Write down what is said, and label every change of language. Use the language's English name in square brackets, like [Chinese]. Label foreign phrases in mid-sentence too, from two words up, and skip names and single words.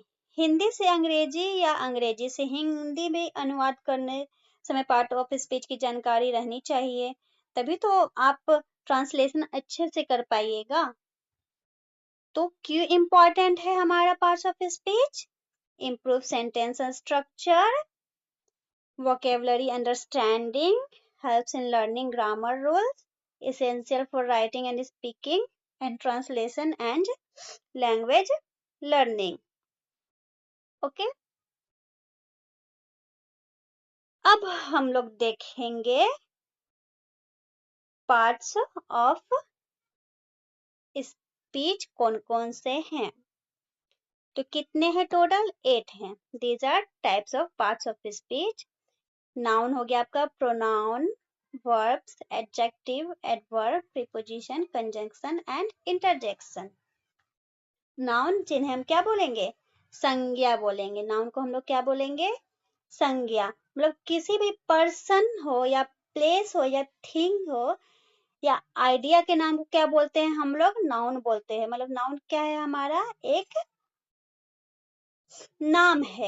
[Hindi] हिंदी से अंग्रेजी या अंग्रेजी से हिंदी में अनुवाद करने समय [English] part of speech [Hindi] की जानकारी रहनी चाहिए, तभी तो आप ट्रांसलेशन अच्छे से कर पाइएगा। तो क्यों इम्पोर्टेंट है हमारा [English] parts of speech? improve sentence structure, vocabulary understanding, helps in learning grammar rules, essential for writing and speaking, and translation and language learning. ओके, [Hindi] अब हम लोग देखेंगे [English] parts of speech [Hindi] कौन कौन से हैं। तो कितने हैं टोटल, 8 हैं। [English] These are types of parts of speech. [Hindi] नाउन हो गया आपका प्रोनाउन, [English] verbs, adjective, adverb, preposition, conjunction and interjection। [Hindi] नाउन जिन्हें हम क्या बोलेंगे, संज्ञा बोलेंगे। नाउन को हम लोग क्या बोलेंगे, संज्ञा। मतलब किसी भी पर्सन हो या प्लेस हो या थिंग हो या आइडिया के नाम को क्या बोलते हैं हम लोग, नाउन बोलते हैं। मतलब नाउन क्या है हमारा, एक नाम है।